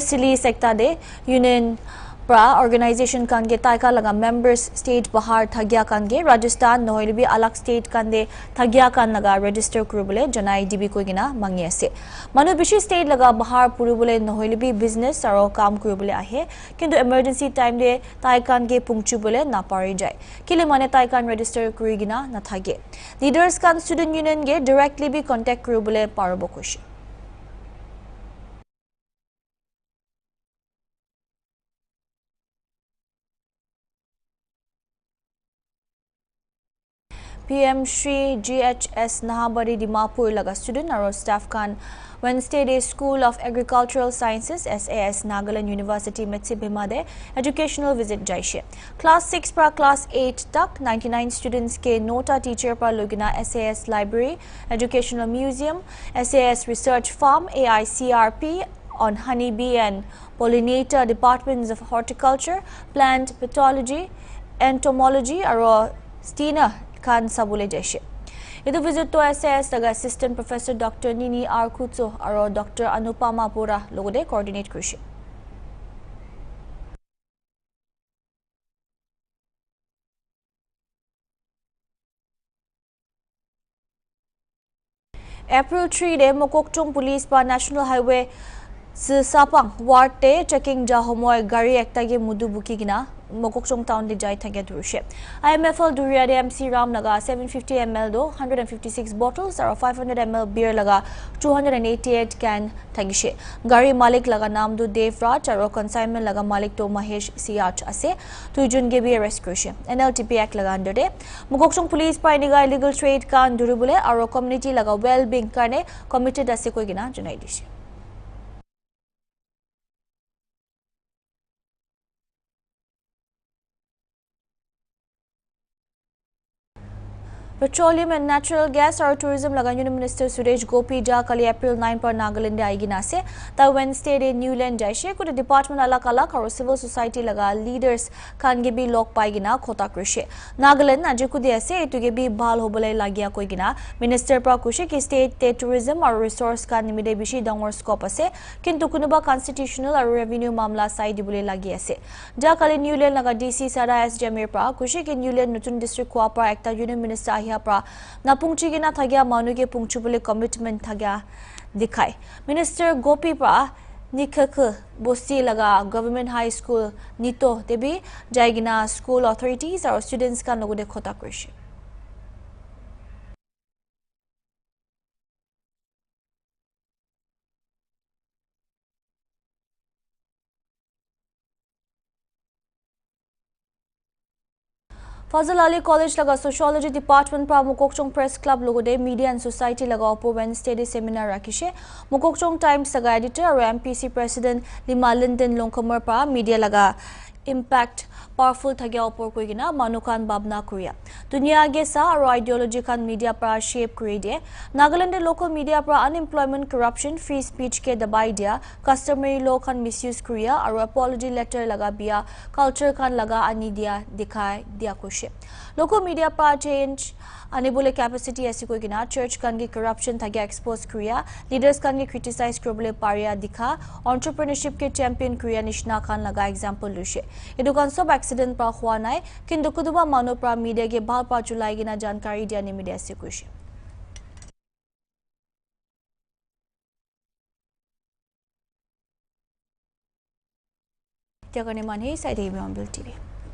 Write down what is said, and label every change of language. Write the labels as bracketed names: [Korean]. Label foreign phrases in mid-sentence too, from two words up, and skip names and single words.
[English] Press release [Naga Pidgin] ekta de union pra organization kan ge taika laga members state Bihar thagya kan ge Rajasthan nohilibi alak state kan de thagya kan laga register kurubole janai dibi koigina mangi ase manu bishi state laga Bihar purubole nohilibi business aro kam kurubole ahe kintu [English] emergency time [Naga Pidgin] de taikan ge pungchubole na pari jai kile mane taikan register kurigina na thage leaders kan [English] student union [Naga Pidgin] ge directly bi contact kurubole parobo koshi PM Shri GHS Nahabari Dimapur laga student aro staff kan [English] Wednesday day [Naga Pidgin] School of Agricultural Sciences SAS Nagaland University Metsibhimade [English] educational visit [Naga Pidgin] jaishe class 6 pra class 8 tak 99 students ke nota teacher pra logina [English] SAS library educational museum SAS research farm AICRP on honeybee and pollinator departments of horticulture plant pathology entomology [Naga Pidgin] aro stina kan sabule jaishe idu [English] visit to SAS [Naga Pidgin] daga [English] assistant professor [Naga Pidgin] Dr. Nini R. Kutso aro Dr. Anupama Pura logode coordinate krishi April 3 de Mokokchung police pa [English] national highway [Naga Pidgin] sapang ward te checking ja homoy gari ekta ge mudu buki gina Mokokchung town de jai thage durushe IMFL Duria de MC Ram laga 750 ml do 156 bottles or 500 ml beer laga 288 can thagishe gari malik laga naam do Devraj aro consignment laga malik to Mahesh Siach ase tuijun ge bi arrest kurishe NLTP act laga under de Mokokchung police pa iniga [English] illegal trade [Naga Pidgin] kan durubule aro community laga [English] well being [Naga Pidgin] karne committed ase koi gina janai dishe Petroleum and Natural Gas or Tourism laga [English] Union Minister [Naga Pidgin] Suresh Gopi ja kali April 9 par Nagaland aigina se ta Wednesday de Newland jaishe ko department alak alak or [English] civil society [Naga Pidgin] laga leaders kan ge bi lok paigina khota krishe Nagaland aje ku de ase etu ge bi bhal hobole lagia koigina minister pra kushe ki state te tourism or resource kan nimide bishi dangor scope ase kintu kunuba constitutional or revenue mamla sai dibule lagi ase ja kali Newland laga DC Sara S Jamir pra kushe ki Newland nutun district ko pra ekta [English] union minister [Naga Pidgin] pra na pungchigina thagya manuge pungchubule commitment thagya dikhai minister Gopi pra nikhak bosti laga [English] government high school [Naga Pidgin] nito debi jaigina [English] school authorities [Naga Pidgin] or students kan logode khota krishi Fazal Ali College laga Sociology Department pra Mokokchung Press Club logode Media and Society laga opo Wednesday de seminar rakishe Mokokchung Times saga editor or MPC President Lima Linden Longkamar pra media laga impact powerful thagya opor koigina manukan babna kuria dunia ge sa aro ideology kan media pra shape kuri de Nagaland local media pra [English] unemployment corruption free [Naga Pidgin] speech ke dabai dia [English] customary law [Naga Pidgin] kan misuse kuria aro [English] apology letter [Naga Pidgin] laga bia culture kan laga ani dia dikhai dia kushe local media pra change anibole capacity ase koigina church kan ge corruption thagya expose kuria leaders kan ge criticize krobole paria dikha entrepreneurship ke champion kuria nishna kan laga example lushe edu kan sob accident pa hua nai kintu kuduba manu pra media ge bhal pa julai gina jankari dia ni media ase kushe Hornbilltv